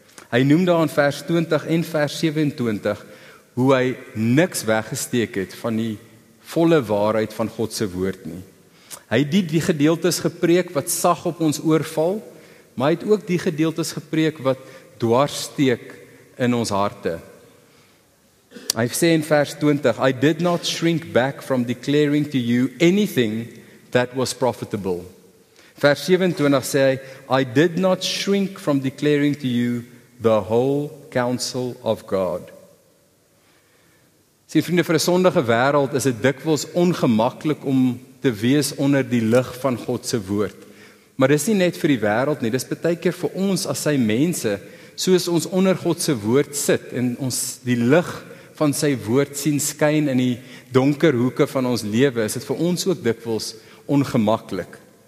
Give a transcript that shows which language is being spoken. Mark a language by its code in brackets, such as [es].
[af] Hy noem daar in vers 20 en vers 27 hoe hy niks weggesteek het van die volle waarheid van God se woord nie. Hy het die gedeeltes gepreek wat sag op ons oorval, maar hy het ook die gedeeltes gepreek wat dwarssteek in ons harte. Hy sê in vers 20, [en] I did not shrink back from declaring to you anything that was profitable. [af] Vers 27 sê hy, [en] I did not shrink from declaring to you the whole counsel of God. [af] Sien vriende, vir 'n sondige wêreld is dit dikwels ongemaklik om te wees onder die lig van God se woord. Maar dis nie net vir die wêreld nie, dis baie keer vir ons as sy mense, soos ons onder God se woord sit en ons die lig van sy woord sien skyn in die donker hoeke van ons lewe, is dit vir ons ook dikwels ongemaklik.